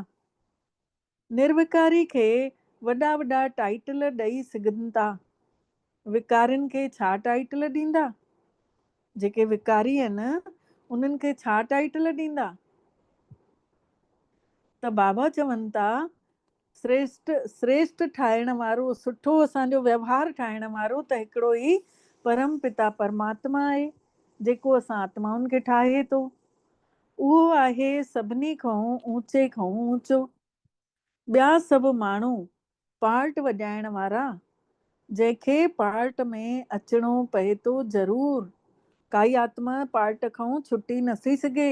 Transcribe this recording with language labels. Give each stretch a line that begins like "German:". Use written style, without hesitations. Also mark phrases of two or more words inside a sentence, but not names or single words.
Sindhi: निर्विकारी खे वॾा वॾा टाइटल ॾेई सघनि था, विकारियुनि खे छा टाइटल ॾींदा? जेके विकारी आहिनि उन्हनि खे छा टाइटल ॾींदा? त बाबा चवनि था श्रेष्ठ ठाहिण वारो, सुठो असांजो व्यवहार ठाहिण वारो त हिकिड़ो ई परम पिता परमात्मा आहे, जेको असां आत्माउनि खे ठाहे थो। उहो आहे सभिनी खां ऊचे खां ऊचो। ॿिया सभु माण्हू पार्ट वॼाइण वारा, जंहिंखे पार्ट में अचिणो पए थो ज़रूर। काई आत्मा पार्ट खां छुटी नथी सघे।